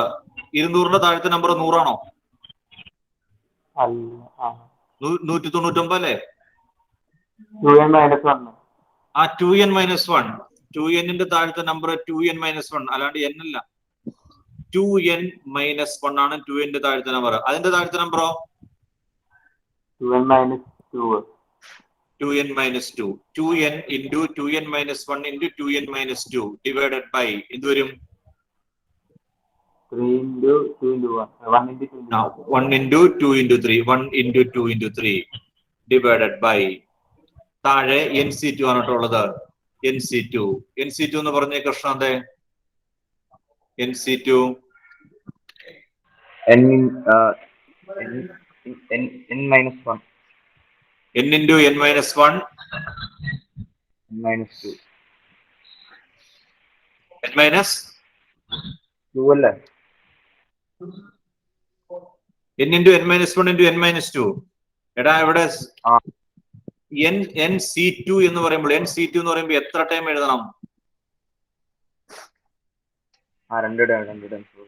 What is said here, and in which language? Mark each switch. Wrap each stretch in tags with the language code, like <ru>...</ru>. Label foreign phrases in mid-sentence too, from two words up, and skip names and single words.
<ml>200ന്റെ താഴത്തെ നമ്പർ 100 ആണോ? 199 അല്ലേ? 2n - 1. 2n - 1. 2n-ന്റെ താഴത്തെ നമ്പർ 2n - 1 അല്ലാണ്ട് n അല്ല. 2n - 1 ആണ് 2n-ന്റെ താഴത്തെ നമ്പർ. അതിന്റെ താഴത്തെ നമ്പറോ? 2n - 2. 2n - 2.</ml> <en>2n into 2n - 1 into 2n - 2 divided by</en> <ml>എന്ത് വരും?</ml> <en>3 into 2 into 1. 1 into 2 into 1 into 2 into 3. 1 into 2 into 3 divided by</en> <ml>താഴെ nC2 ആണ് കേട്ടുള്ളത്. nC2 എന്ന് പറഞ്ഞ കൃഷ്ണന്റെ nC2</ml> <en>n minus 1. n into n minus 1 minus 2. n minus</en> <ml>2 അല്ലേ?</ml> <en>n into n minus 1 into n minus 2.</en> <ml>എടാ ഇവിടെ nC2 എന്ന് പറയുമ്പോൾ എത്ര ടൈം എഴുതണം? 2 ടൈം.</ml>